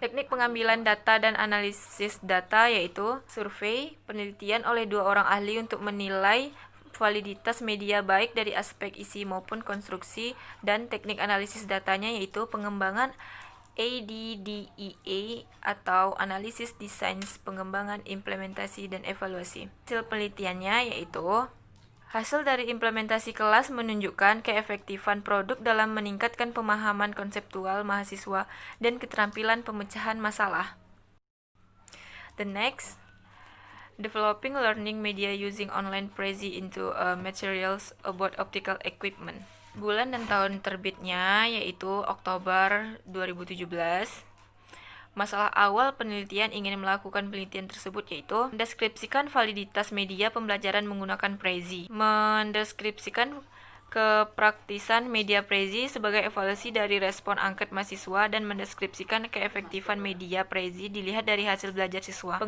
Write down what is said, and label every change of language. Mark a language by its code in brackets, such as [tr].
[id] Teknik pengambilan data dan analisis data yaitu survei, penelitian oleh 2 orang ahli untuk menilai validitas media baik dari aspek isi maupun konstruksi, dan teknik analisis datanya yaitu pengembangan ADDEA atau analisis desain pengembangan implementasi dan evaluasi. Hasil penelitiannya yaitu hasil dari implementasi kelas menunjukkan keefektifan produk dalam meningkatkan pemahaman konseptual mahasiswa dan keterampilan pemecahan masalah. [en] The next, developing learning media using online Prezi into materials about optical equipment. [id] Bulan dan tahun terbitnya yaitu Oktober 2017. Masalah awal penelitian ingin melakukan penelitian tersebut yaitu mendeskripsikan validitas media pembelajaran menggunakan Prezi, mendeskripsikan kepraktisan media Prezi sebagai evaluasi dari respon angket mahasiswa, dan mendeskripsikan keefektifan media Prezi dilihat dari hasil belajar siswa.